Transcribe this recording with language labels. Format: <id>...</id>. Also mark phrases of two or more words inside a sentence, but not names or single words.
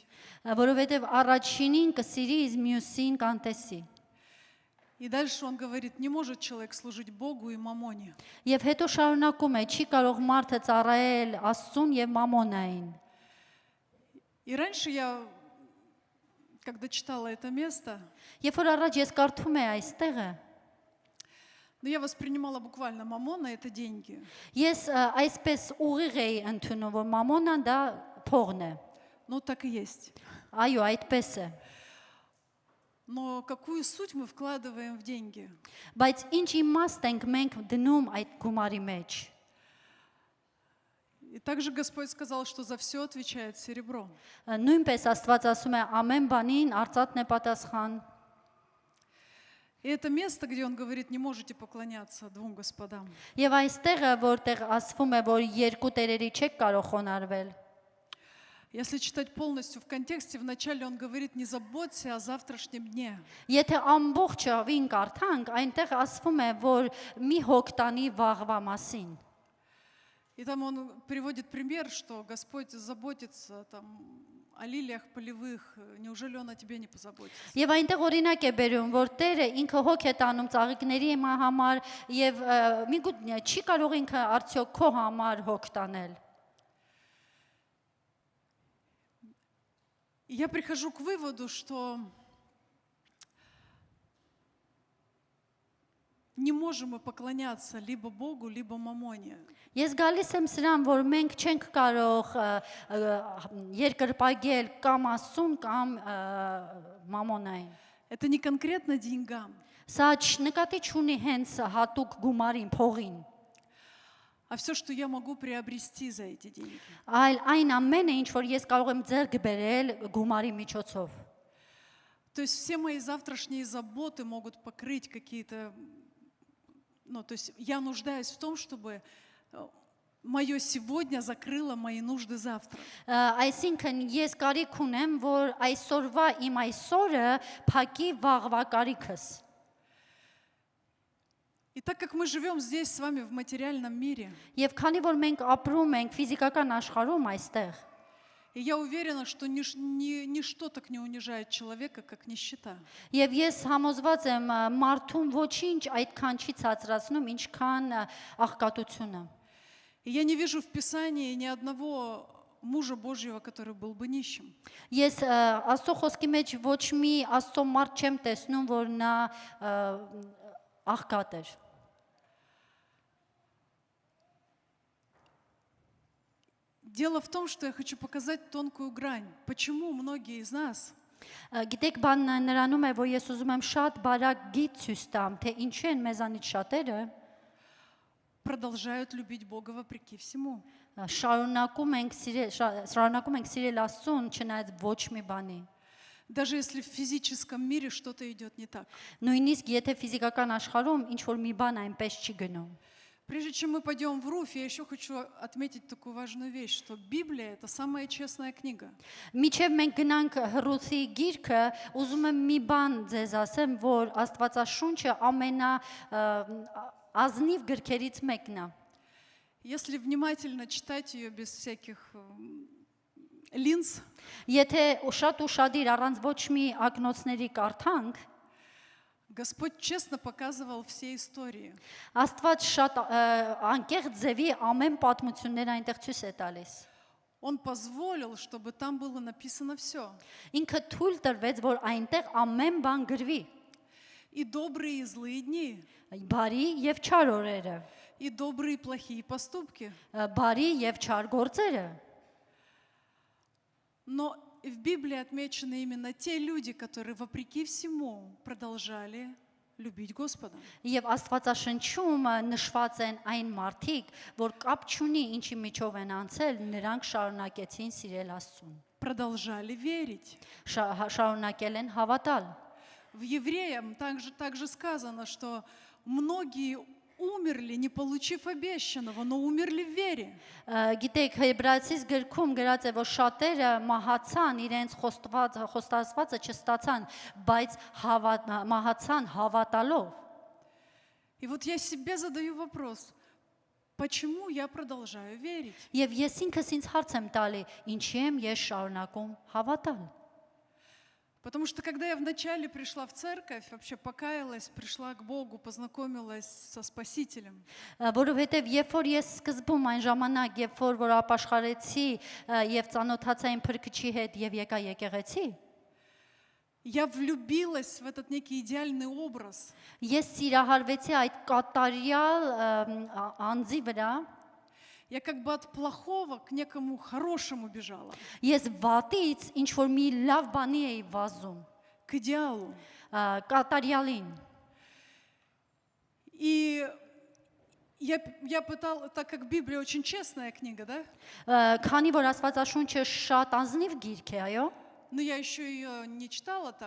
<hy>որովհետև առաջինին կսիրի, իսկ մյուսին կանտեսի։</hy> <ru>И дальше он говорит, не может человек служить Богу и мамоне.</ru> <hy>Եվ հետո շարունակում է, չի կարող մարդը ծառայել Աստծուն եւ Մամոնային։</hy> <ru>И раньше я, когда читала это место,</ru> <hy>Երբ որ առաջ ես կարդում եմ այստեղը,</hy> <ru>я воспринимала буквально мамона — это деньги.</ru> <hy>ես այսպես ուղիղ էի ընդունում, որ Մամոնան դա փողն է։</hy> <ru>Ну, так и есть.</ru> <hy>Այո, այդպես է։</hy> <ru>Но какую суть мы вкладываем в деньги?</ru> <hy>Բայց ինչ իմաստ ենք մենք դնում այդ գումարի մեջ։</hy> <ru>И также Господь сказал, что за все отвечает серебро.</ru> <hy>Նույնպես Աստված ասում է ամեն բանին արծաթն է պատասխան։</hy> <ru>И это место, где он говорит, не можете поклоняться двум господам.</ru> <hy>Եվ այստեղը, որտեղ ասվում է, որ երկու տերերի չեք կարող խոնարհվել։</hy> <ru>Если читать полностью в контексте, вначале он говорит, не заботься о завтрашнем дне.</ru> <hy>Եթե ամբողջովին կարդանք, այնտեղ ասվում է, որ մի հոգ տանի վաղվա մասին։</hy> <ru>И там он приводит пример, что Господь заботится там о лилиях полевых. Неужели он о тебе не позаботится?</ru> <hy>Եվ այնտեղ օրինակ է բերում, որ Տերը ինքը հոգ է տանում ծաղիկների համար եւ միգուտ չի կարող ինքը արդյոք քո համար հոգ տանել։</hy> <ru>И я прихожу к выводу, что не можем мы поклоняться либо Богу, либо мамоне.</ru> <hy>Ես գալիս եմ սրան, որ մենք չենք կարող երկրպագել կամ Աստծուն կամ մամոնային։</hy> <ru>Это не конкретно деньгам,</ru> <hy>Սա նկատի չունի հենց հատուկ գումարին, փողին,</hy> <ru>а все, что я могу приобрести за эти деньги.</ru> <hy>այլ այն ամենը, ինչ որ ես կարող եմ ձեռք բերել գումարի միջոցով։</hy> <ru>То есть все мои завтрашние заботы могут покрыть какие-то... Ну, то есть я нуждаюсь в том, чтобы мое сегодня закрыло мои нужды завтра.</ru> <hy>Այսինքն ես կարիք ունեմ, որ այսօրվա իմ այսօրը փակի վաղվա կարիքս։</hy> <ru>И так как мы живем здесь с вами в материальном мире,</ru> <hy>Եվ քանի որ մենք ապրում ենք ֆիզիկական աշխարհում այստեղ,</hy> <ru>и я уверена, что ничто так не унижает человека, как нищета.</ru> <hy>եւ ես համոզված եմ մարդուն ոչինչ այդքան չի ցածրացնում, ինչքան աղքատությունը։</hy> <ru>И я не вижу в Писании ни одного мужа Божьего, который был бы нищим.</ru> <hy>Ես Աստծո խոսքի մեջ ոչ մի Աստծո մարդ չեմ տեսնում, որ նա աղքատ էր։</hy> <ru>Дело в том, что я хочу показать тонкую грань. Почему многие из нас</ru> <hy>Գիտեք, բանն նրանում է, որ ես ուզում եմ շատ բարակ գիծ ցույց տամ, թե ինչու են մեզանից շատերը</hy> <ru>продолжают любить Бога вопреки всему.</ru> <hy>շարունակում ենք սիրել Աստծուն, չնայած ոչ մի բանի։</hy> <ru>Даже если в физическом мире что-то идет не так.</ru> <hy>Նույնիսկ եթե ֆիզիկական աշխարհում ինչ որ մի բան այնպես չի գնում։</hy> <ru>Прежде чем мы пойдем в Руфь, я еще хочу отметить такую важную вещь, что Библия – это самая честная книга.</ru> <hy>Միջև մենք գնանք Հռոթի գիրքը, ուզում եմ մի բան ձեզ ասեմ, որ Աստվածաշունչը ամենաազնիվ գրքերից մեկն է։</hy> <ru>Если внимательно читать ее без всяких линз,</ru> <hy>Եթե շատ ուշադիր առանց ոչ մի ակնոցների կարդանք,</hy> <ru>Господь честно показывал все истории.</ru> <hy>Աստված շատ անկեղծ ձևի ամեն պատմությունները այնտեղ ցույց է տալիս։</hy> <ru>Он позволил, чтобы там было написано все.</ru> <hy>Ինքը թույլ տրվեց, որ այնտեղ ամեն բան գրվի։</hy> <ru>И добрые, и злые дни,</ru> <hy>Բարի եւ չար օրերը,</hy> <ru>и добрые, и плохие поступки.</ru> <hy>բարի եւ չար գործերը։</hy> <ru>Но в Библии отмечены именно те люди, которые вопреки всему продолжали любить Господа.</ru> <hy>Եվ Աստվածաշնչում նշված են այն մարդիկ, որ կապ չունի ինչի միջով են անցել, նրանք շարունակեցին սիրել Աստծուն։</hy> <ru>Продолжали верить.</ru> <hy>Շարունակել են հավատալ։</hy> <ru>В Евреям также сказано, что многие умерли, не получив обещанного, но умерли в вере.</ru> <hy>Գիտեք, Հեբրայեցիս գրքում գրած է, որ շատերը մահացան, իրենց խոստացվածը չստացան, բայց մահացան հավատալով։</hy> <ru>И вот я себе задаю вопрос, почему я продолжаю верить?</ru> <hy>Եվ ես ինքս ինձ հարց եմ տալի, ինչի եմ ես շարունակում հավատալ։</hy> <ru>Потому что когда я вначале пришла в церковь, вообще покаялась, пришла к Богу, познакомилась со Спасителем,</ru> <hy>Որովհետև երբ որ ես սկզբում այն ժամանակ, երբ որ ապաշխարեցի եւ ծանոթացա իմ Փրկչի հետ եւ եկա եկեղեցի,</hy> <ru>я влюбилась в этот некий идеальный образ.</ru> <hy>ես սիրահարվեցի այդ կատարյալ անձի վրա,</hy> <ru>Я как бы от плохого к некому хорошему бежала,</ru> <hy>ես վատից ինչ որ մի լավ բանի էի վազում,</hy> <ru>к идеалу.</ru> <hy>կատարյալին։</hy> <ru>И я пыталась, так как Библия очень честная книга, да?</ru> <hy>Քանի որ Աստվածաշունչը շատ անձնիվ գիրք է, այո,</hy> <ru>Но я еще ее не читала так.</ru>